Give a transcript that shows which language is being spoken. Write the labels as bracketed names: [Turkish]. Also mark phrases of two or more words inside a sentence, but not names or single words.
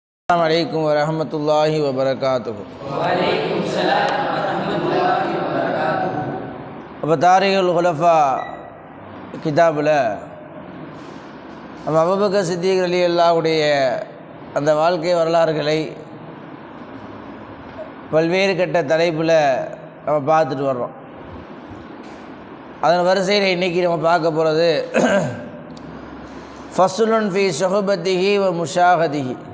[Arabic] السلام عليكم ورحمة الله وبركاته. وعليكم السلام ورحمة الله وبركاته. [Tamil] अब तारीख़ुल खुलफ़ा கிதாபில் நம்ம அபூபக்கர் சித்திக் ரலியல்லாஹுடைய அந்த வாழ்க்கை வரலாறுகளை பல்வேறு கட்ட தலைப்பில் நம்ம பார்த்துட்டு வர்றோம். அதன் வரிசையில் இன்றைக்கி நம்ம பார்க்க போகிறது [Arabic] فصل في صحبته ومشاهده.